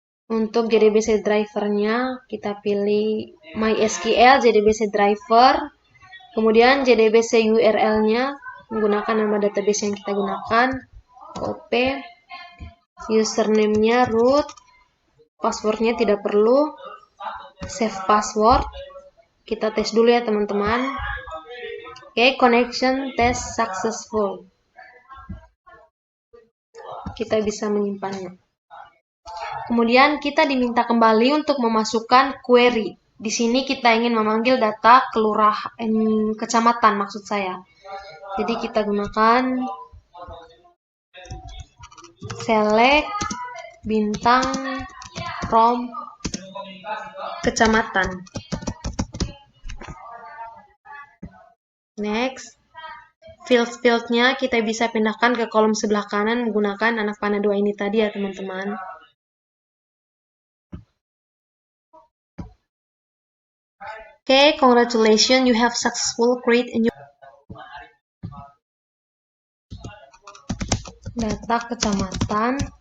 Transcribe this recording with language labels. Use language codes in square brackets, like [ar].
[id] Untuk JDBC driver-nya kita pilih MySQL JDBC driver. Kemudian JDBC URL-nya menggunakan nama database yang kita gunakan OOP. Username-nya root. Password-nya tidak perlu. [en] Save password. [id] Kita tes dulu ya teman-teman. [en] Oke, connection test successful. [id] Kita bisa menyimpannya. Kemudian kita diminta kembali untuk memasukkan query. Di sini kita ingin memanggil data kecamatan maksud saya. Jadi kita gunakan select bintang from kecamatan. [en] Next. [id] Field-nya kita bisa pindahkan ke kolom sebelah kanan menggunakan anak panah 2 ini tadi ya teman-teman. [en] Okay, congratulations, you have successfully created a new data kecamatan.